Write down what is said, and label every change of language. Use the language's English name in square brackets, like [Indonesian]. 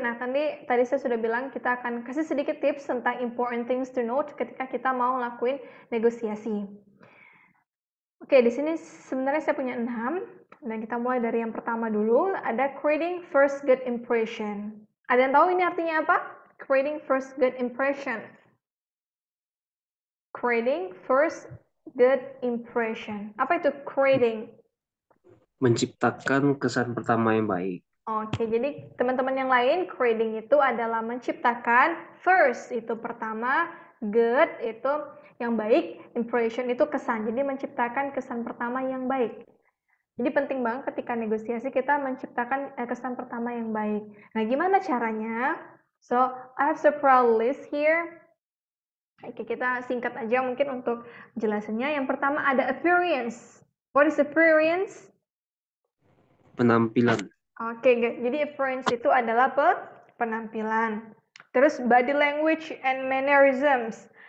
[Indonesian] Nah, tadi saya sudah bilang kita akan kasih sedikit tips tentang [English] important things to know [Indonesian] ketika kita mau lakuin negosiasi. Oke, di sini sebenarnya saya punya 6. Dan kita mulai dari yang pertama dulu, ada [English] creating first good impression. [Indonesian] Ada yang tahu ini artinya apa? [English] Creating first good impression. Creating first good impression. [Indonesian] Apa itu creating? Menciptakan kesan pertama yang baik. Oke, jadi teman-teman yang lain, creating itu adalah menciptakan first, itu pertama, good itu yang baik, impression itu kesan. Jadi menciptakan kesan pertama yang baik. Jadi penting banget ketika negosiasi kita menciptakan kesan pertama yang baik. Nah, gimana caranya? [English] So, I have several list here. [Indonesian] Oke, kita singkat aja mungkin untuk jelasannya. Yang pertama ada appearance. [English] What is appearance? [Indonesian] Penampilan. Oke, jadi appearance itu adalah penampilan. [English] Terus body language and mannerisms.